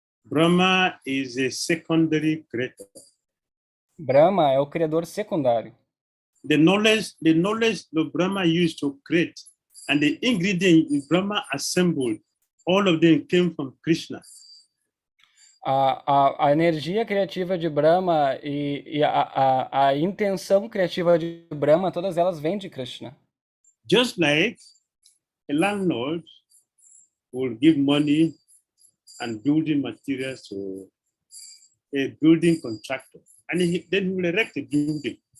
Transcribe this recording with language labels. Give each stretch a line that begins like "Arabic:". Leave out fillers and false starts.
English: Brahma is a secondary creator.
Portuguese: Brahma é o criador secundário.
English: The knowledge that Brahma used to create and the ingredients Brahma assembled, all of them came from Krishna.
Portuguese: A energia criativa de Brahma e a intenção criativa de Brahma, todas elas vêm de Krishna.
English: Just like a landlord will give money and building materials to a building contractor, and then he will erect a building.